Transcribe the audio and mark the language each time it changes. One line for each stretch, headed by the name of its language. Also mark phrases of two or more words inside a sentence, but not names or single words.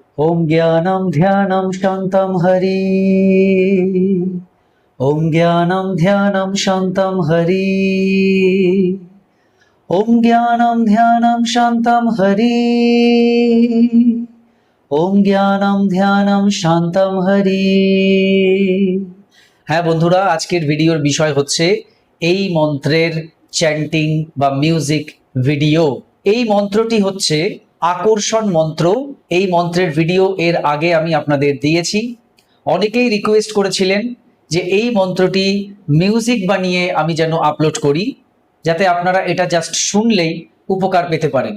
Sanskrit: ओम ज्ञानं ध्यानं शान्तं हरि। ओम ज्ञानं ध्यानं शान्तं हरि। ओम ज्ञानं ध्यानं शान्तं हरि। ओम ज्ञानं ध्यानं शान्तं हरि।
Bangla: হ্যাঁ বন্ধুরা, আজকের ভিডিওর বিষয় হচ্ছে এই মন্ত্রের চ্যান্টিং বা মিউজিক ভিডিও। এই মন্ত্রটি হচ্ছে আকর্ষণ মন্ত্র। এই মন্ত্রের ভিডিও এর আগে আমি আপনাদের দিয়েছি। অনেকেই রিকোয়েস্ট করেছিলেন যে এই মন্ত্রটি মিউজিক বানিয়ে আমি যেন আপলোড করি, যাতে আপনারা এটা জাস্ট শুনলেই উপকার পেতে পারেন।